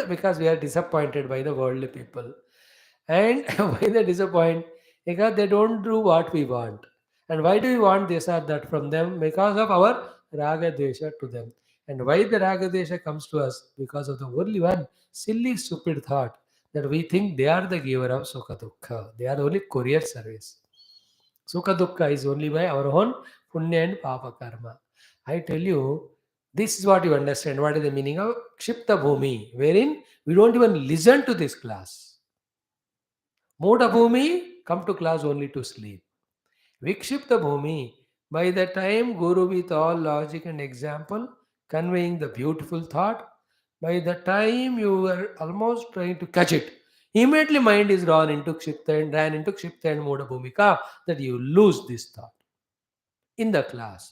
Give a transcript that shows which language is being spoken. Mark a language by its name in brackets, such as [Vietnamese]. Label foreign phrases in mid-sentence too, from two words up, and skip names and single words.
[English] Because we are disappointed by the worldly people. And why they disappoint? Because they don't do what we want. And why do we want this or that from them? Because of our [Sanskrit] राग द्वेष [English] to them. And why the [Sanskrit] राग द्वेष [English] comes to us? Because of the only one silly, stupid thought that we think they are the giver of [Sanskrit] सुख दुःख. [English] They are only courier service. [Sanskrit] सुख दुःख [English] is only by our own punya and [Sanskrit] पाप कर्म. [English] I tell you, this is what you understand. What is the meaning of [Sanskrit] क्षिप्त भूमि? [English] Wherein we don't even listen to this class. [Sanskrit] मूढ भूमि, [English] come to class only to sleep. [Sanskrit] विक्षिप्त भूमि, [English] by the time Guru with all logic and example, conveying the beautiful thought, by the time you were almost trying to catch it, immediately mind is drawn into Kshipta and ran into Kshipta and [Sanskrit] मूढ भूमिका, [English] that you lose this thought in the class.